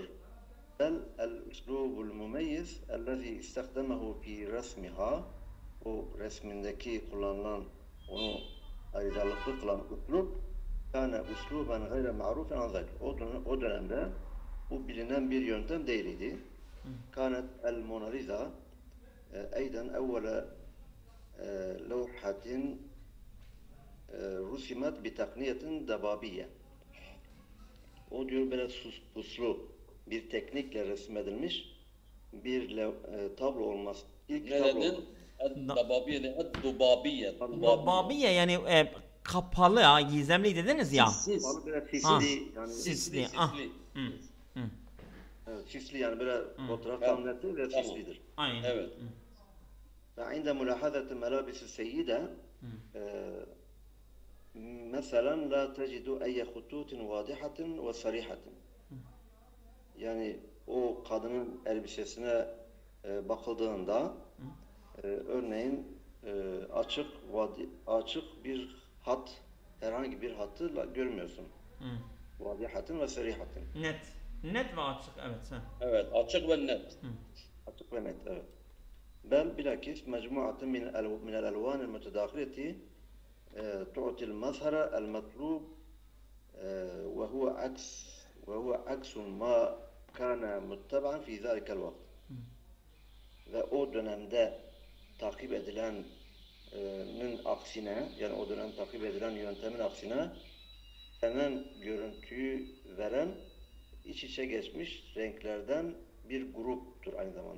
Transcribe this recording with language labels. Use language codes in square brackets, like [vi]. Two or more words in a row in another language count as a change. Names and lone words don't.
[ar] بل الأسلوب المميز الذي استخدمه في رسمها. [tr] O resmindeki kullanılan, onu ayrıcalıklı kılan üslûb [ar] كان أسلوبا غير معروف [tr] an o dönemde bu bilinen bir yöntem değildi. [ar] كانت الموناليزا أيضا أول لوحة رسمت بتقنية ضبابية. [tr] O diyor böyle puslu bir teknikle resmedilmiş bir tablo olması. İlk tablo. Neden? Dababiye, dubabiye. Babiye yani kapalı ya, gizemli dediniz ya. Kapalı böyle sisli, yani sisli. Evet, sisli, yani böyle fotoğraf tahminatı ve sislidir. Aynen. Evet. [ar] فعند ملاحظة ملابس السيدة مثلا لا تجد أي خطوط واضحة وصريحة. [tr] Yani o kadının elbisesine bakıldığında örneğin açık bir hat, herhangi bir hattı görmüyorsun. [ar] واضحة وصريحة. [tr] Net ve açık, evet. Evet, açık ve net. Açık ve net, evet. [ar] بل بالعكس مجموعة من الألوان المتداخلة تعطي المظهر المطلوب وهو عكس ما كان متبعا في ذلك الوقت. [tr] Ve o dönemde takip edilenin aksine, yani o dönem takip edilen yöntemin aksine hemen görüntüyü veren iç içe geçmiş renklerden bir gruptur aynı zamanda.